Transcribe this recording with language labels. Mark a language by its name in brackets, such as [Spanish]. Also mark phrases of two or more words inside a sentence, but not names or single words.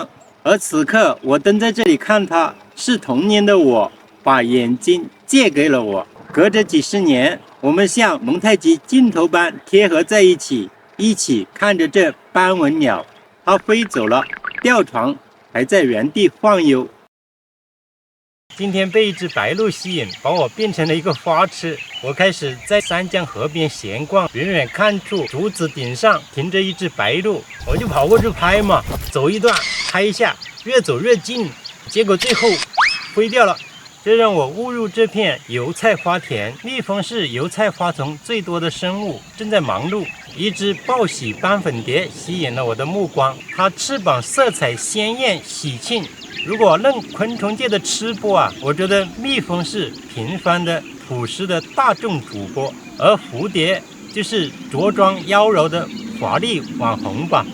[Chinese] 而此刻我蹲在這裡看它，是童年的我把眼睛借給了我。隔着幾十年，我們像蒙太奇鏡頭般貼合在一起，一起看着這斑紋鳥。它飛走了，吊床還在原地晃悠。今天被一隻白鷺吸引，把我變成了一個花痴。我開始在三江河邊閒逛，遠遠看出竹子頂上停着一隻白鷺，我就跑過去拍嘛，走一段拍一下，越走越近，結果最後飛掉了。這讓我誤入這片油菜花田。蜜蜂是油菜花叢最多的生物，正在忙碌。一隻報喜斑粉蝶吸引了我的目光，它翅膀色彩鮮豔喜慶。如果論昆蟲界的吃播啊，我覺得蜜蜂是平凡的樸實的大眾主播，而蝴蝶就是着裝妖嬈的華麗網紅吧。